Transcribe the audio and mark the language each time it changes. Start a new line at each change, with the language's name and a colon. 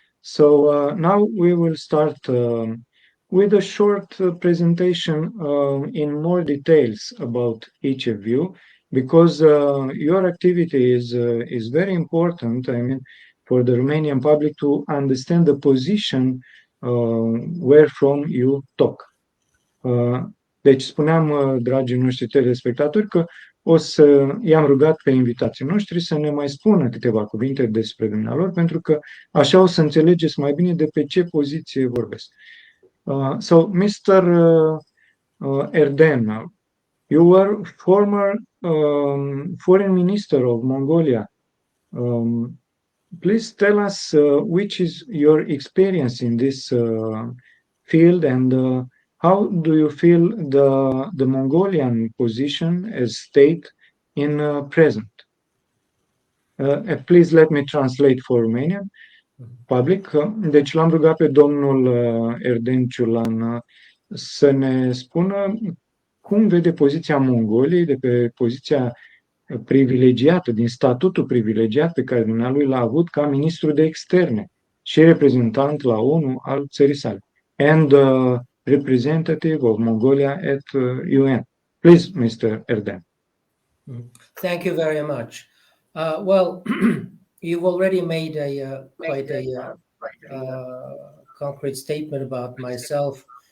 English: So now we will start with a short presentation in more details about each of you, because your activity is very important. I mean, for the Romanian public to understand the position where from you talk.
Romanian: Deci spuneam, dragii noștri telespectatori, că o să i-am rugat pe invitații noștri să ne mai spună câteva cuvinte despre dumnealor, pentru că așa o să înțelegeți mai bine de pe ce poziție vorbesc.
English: So, Mr. Erden, you were former foreign minister of Mongolia. Please tell us which is your experience in this field, and how do you feel the Mongolian position as state in present? Please let me translate for Romanian public.
Romanian: Deci l-am rugat pe domnul Erden Ciulan să ne spună cum vede poziția Mongoliei de pe poziția privilegiată, din statutul privilegiat pe care dumnealui l-a avut ca ministru de externe și reprezentant la ONU al țării sale.
English: And representative of Mongolia at UN. Please, Mr. Erden. Thank you very much. Well, you've already made quite a concrete statement about myself.